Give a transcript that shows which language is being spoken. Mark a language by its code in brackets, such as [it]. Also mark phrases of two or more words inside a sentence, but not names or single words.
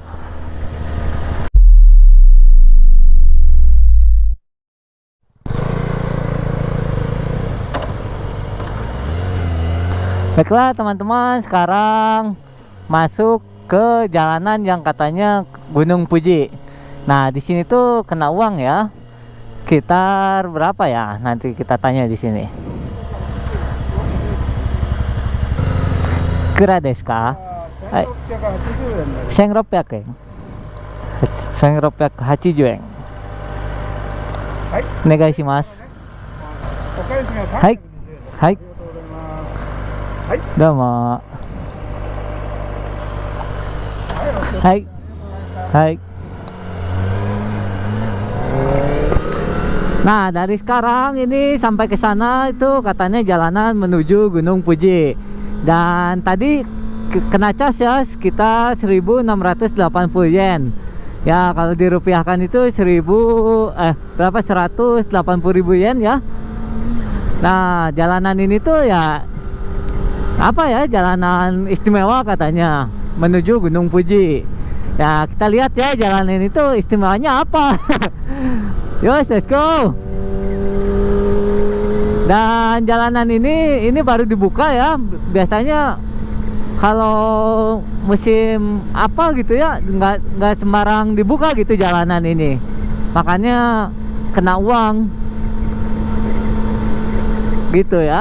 [id] Baiklah teman-teman, sekarang masuk ke jalanan yang katanya Gunung Fuji. Nah, di sini tuh kena uang ya. Sekitar berapa ya? Nanti kita tanya di sini. [ja] くらですか？はい. 1600 円. 1680 円. はい。お願いします。お返しが320円です。はい。はい。ありがとうございます。はい。どうも。はい。 [id] はい。Nah, dari sekarang ini sampai ke sana itu katanya jalanan menuju Gunung Fuji. Dan tadi kena cas ya sekitar 1680 yen. Ya, kalau dirupiahkan itu 180.000 yen ya. Nah, jalanan ini tuh ya apa ya, jalanan istimewa katanya menuju Gunung Fuji. Ya, kita lihat ya jalanan itu istimewanya apa. [en] Yos, let's go. [id] Dan jalanan ini baru dibuka ya. Biasanya kalau musim apa gitu ya, nggak sembarang dibuka gitu jalanan ini. Makanya kena uang gitu ya.